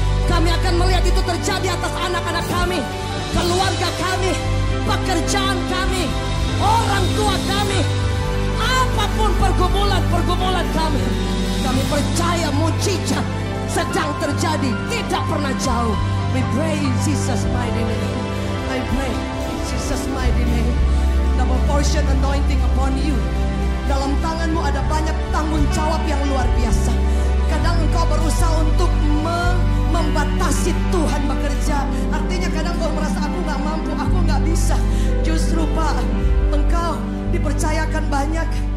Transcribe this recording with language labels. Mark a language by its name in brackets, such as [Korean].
[Indonesian] Kami akan melihat itu terjadi atas anak-anak kami, keluarga kami, pekerjaan kami, orang tua kami, apapun pergumulan kami. Kami percaya mujizat sedang terjadi, tidak pernah jauh. [English] We pray in Jesus' mighty name. I pray in Jesus' mighty name. Double portion anointing upon you. [Indonesian] Dalam tanganmu ada banyak tanggung jawab yang luar biasa. Kadang engkau berusaha untuk membatasi Tuhan bekerja. Artinya kadang engkau merasa aku gak mampu, aku gak bisa. Justru Pak, engkau dipercayakan banyak.